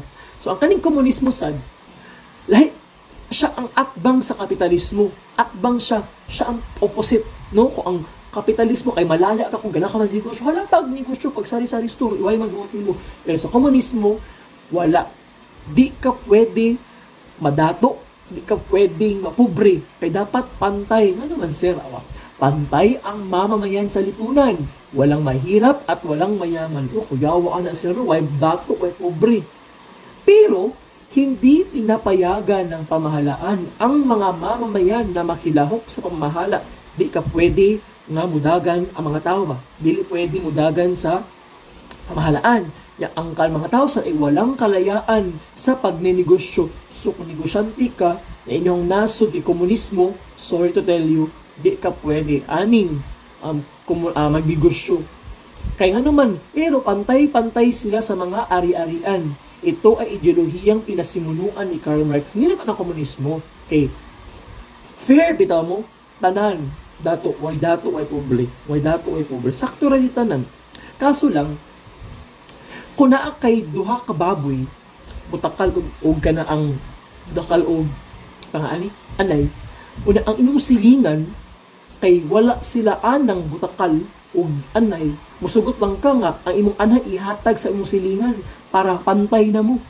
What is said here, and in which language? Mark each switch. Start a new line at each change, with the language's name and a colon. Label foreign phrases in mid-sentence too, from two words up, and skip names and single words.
Cebuano: So ang kaning komunismo sad lahi siya ang atbang sa kapitalismo. Atbang siya ang opposite, no? Kung ang kapitalismo kay malaya ka kung gana ka magnegosyo, wala pag negosyo pag sari-sari store, iway magbuot mo. Pero sa komunismo, wala. Di ka pwede madato, di ka pwedeng mapobre, kay dapat pantay.
Filipino: Ano naman sir, pantay ang mamamayan sa lipunan. Walang mahirap at walang mayaman.
Cebuano: Kuyawa na sila, way dato, way pobre.
Filipino: Pero, hindi pinapayagan ng pamahalaan ang mga mamamayan na makilahok sa pamahala.
Cebuano: Di ka pwede nga mudagan ang mga tao ba? Dili pwede mudagan sa pamahalaan.
Filipino: Ang mga tao sa walang kalayaan sa pagnenegosyo.
Cebuano: So, kung negosyante ka na inyong nasod di komunismo,
English: sorry to tell you,
Cebuano: di ka pwede aning magnegosyo.
Filipino: Kaya nga naman, pero pantay-pantay sila sa mga ari-arian. Ito ay ideolohiyang pinasimunuan ni Karl Marx. Hindi naman ang komunismo.
English: Okay. Fair,
Cebuano: bitaw mo, tanan. Way pobre. Sakto rin tanan. Kaso lang, kung naa kay duha ka baboy, butakal o ka na ang butakal o anay, una ang inyong silingan, kay wala sila anang butakal o anay, musugot lang ka nga, ang imong anay ihatag sa imong silingan para pantay na mo.